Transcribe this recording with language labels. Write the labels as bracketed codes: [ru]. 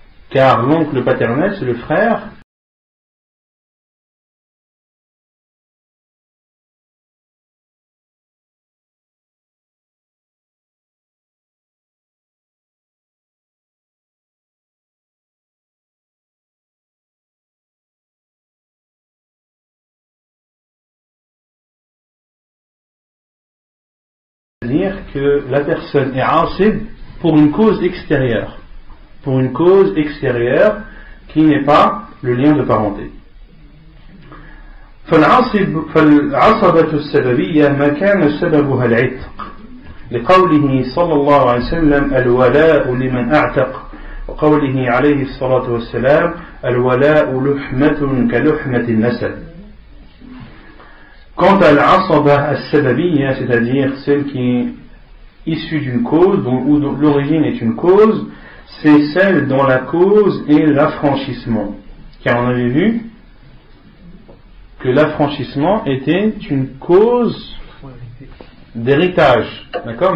[fr] Car l'oncle paternel, c'est le frère dire que la personne est asib pour une cause extérieure. Pour une cause extérieure qui n'est pas le lien de parenté. [ar] فالعصبة السببية ما كان سببها العتق لقوله صلى الله عليه وسلم الولاء لمن أعتق وقوله عليه الصلاة والسلام الولاء لحمة كلحمة النسب. [fr] Quant à l'asaba al-sababiyya, c'est-à-dire celle qui est issue d'une cause, où l'origine est une cause, c'est celle dont la cause est l'affranchissement. Car on avait vu que l'affranchissement était une cause d'héritage. D'accord?